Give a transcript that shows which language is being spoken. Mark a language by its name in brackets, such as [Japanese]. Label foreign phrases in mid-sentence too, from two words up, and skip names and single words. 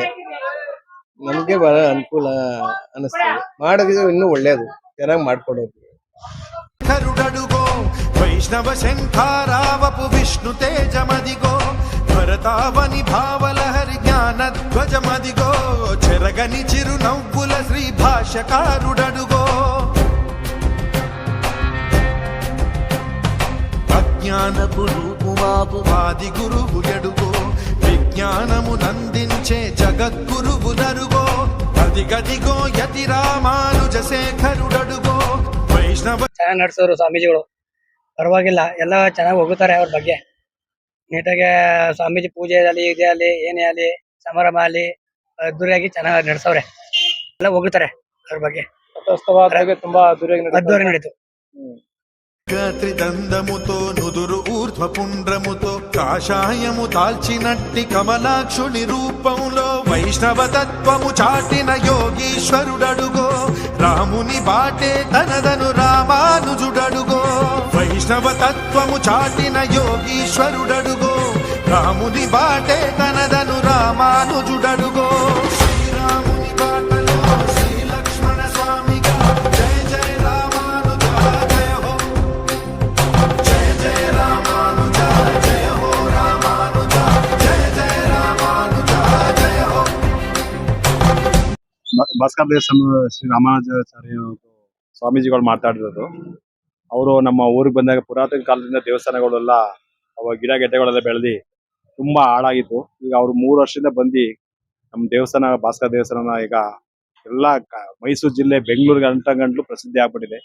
[Kannada] ನಮ್ಗೆ ಬಹಳ ಅನುಕೂಲ ಅನಿಸ್ತದೆ. ಮಾಡಿದ್ರೆ ಇನ್ನೂ ಒಳ್ಳೇದು, ಚೆನ್ನಾಗಿ ಮಾಡ್ಕೊಡೋದು. [Telugu] కరుడడుగో వైష్ణవ శంఖారావపు విష్ణు తేజమదిగో భరతావని భావలహరి జ్ఞాన ధ్వజమదిగో చెరగని చిరు నవ్వుల శ్రీ భాషకారుడడుగో అజ్ఞానపు రూపుమాపు ఆది గురువు ఎడుగో విజ్ఞానము నందించే జగద్గురువు నరుగో అదిగదిగో యతి రామానుజ శేఖరుడడుగో వైష్ణవ. [Kannada] ಚೆನ್ನಾಗಿ ನಡೆಸೋರು ಸ್ವಾಮೀಜಿಗಳು, ಪರವಾಗಿಲ್ಲ, ಎಲ್ಲ ಚೆನ್ನಾಗಿ ಹೋಗುತ್ತಾರೆ. ಅವ್ರ ಬಗ್ಗೆ ನೀಟಾಗಿ ಸ್ವಾಮೀಜಿ ಪೂಜೆ ಆಗಲಿ, ಇದೇ ಆಗಲಿ, ಏನೇ ಆಗಲಿ, ಸಮಾರಂಭ ಆಗಲಿ ಅದ್ದೂರಿಯಾಗಿ ಚೆನ್ನಾಗಿ ನಡೆಸವ್ರೆ. ಎಲ್ಲ ಹೋಗುತ್ತಾರೆ ಅವ್ರ ಬಗ್ಗೆ. ತುಂಬಾ ಅದ್ದೂರಿಯಾಗಿ ನಡೀತು. [Telugu] త్రిదండముతో నుదురు ఊర్ధ్వ పుండ్రముతో కాషాయము దాల్చినట్టి కమలాక్షుని రూపంలో వైష్ణవ తత్వము చాటిన యోగీశ్వరుడడుగో రాముని బాటే తనదను రామానుజుడడుగో వైష్ణవ తత్వము చాటిన యోగీశ్వరుడడుగో రాముని బాటే తనదను రామానుజుడడుగో శ్రీరాముని బాటలో శ్రీ లక్ష్మణ స్వామిగా జయ జయ రామానుజ జయ హో జయ జయ రామానుజ జయ హో రామానుజ జయ జయ రామానుజ జయ హో. [Kannada] ಭಾಸ್ಕರ ದೇವಸ್ಥಾನ ಶ್ರೀ ರಾಮಾನುಜಾಚಾರ್ಯ ಸ್ವಾಮೀಜಿಗಳು ಮಾತಾಡಿರೋದು. ಅವರು ನಮ್ಮ ಊರಿಗೆ ಬಂದಾಗ ಪುರಾತನ ಕಾಲದಿಂದ ದೇವಸ್ಥಾನಗಳೆಲ್ಲ ಅವಾಗ ಗಿಡ ಗೆಡ್ಡೆಗಳೆಲ್ಲ ಬೆಳೆದಿ ತುಂಬಾ ಹಾಳಾಗಿತ್ತು. ಈಗ ಅವ್ರು 3 ವರ್ಷದಿಂದ ಬಂದು ನಮ್ಮ ದೇವಸ್ಥಾನ ಭಾಸ್ಕರ ದೇವಸ್ಥಾನ ಈಗ ಎಲ್ಲ ಮೈಸೂರು ಜಿಲ್ಲೆ, ಬೆಂಗಳೂರಿಗೆ ಗಂಟಲು ಪ್ರಸಿದ್ಧಿ ಆಗ್ಬಿಟ್ಟಿದೆ.